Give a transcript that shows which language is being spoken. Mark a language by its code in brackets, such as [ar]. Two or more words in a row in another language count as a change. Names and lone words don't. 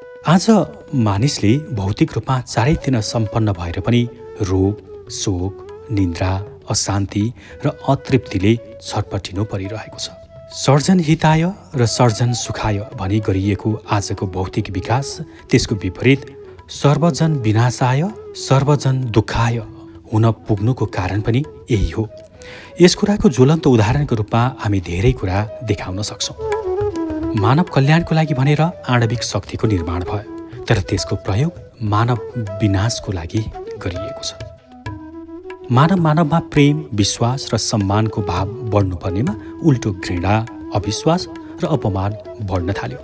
[ne] आज मानिसले भौतिक रूपमा चारैतिर सम्पन्न भएर पनि रोग, शोक, निन्द्रा, अशान्ति र अतृप्तिले छटपटिनु परिरहेको छ। [sa] सर्जन हिताय [ne] र [sa] सर्जन सुखाय [ne] भनी गरिएको आजको भौतिक विकास त्यसको विपरीत [sa] सर्वजन विनाशाय, सर्वजन दुःखाय [ne] हुन पुग्नुको कारण पनि यही हो। यस कुराको ज्वलन्त उदाहरणको रूपमा हामी धेरै कुरा देखाउन सक्छौँ। मानव कल्याणको लागि भनेर आणविक शक्तिको निर्माण भयो, तर त्यसको प्रयोग मानव विनाशको लागि गरिएको छ। मानवमा प्रेम, विश्वास र सम्मानको भाव बढ्नुपर्नेमा उल्टो घृणा, अविश्वास र अपमान बढ्न थाल्यो।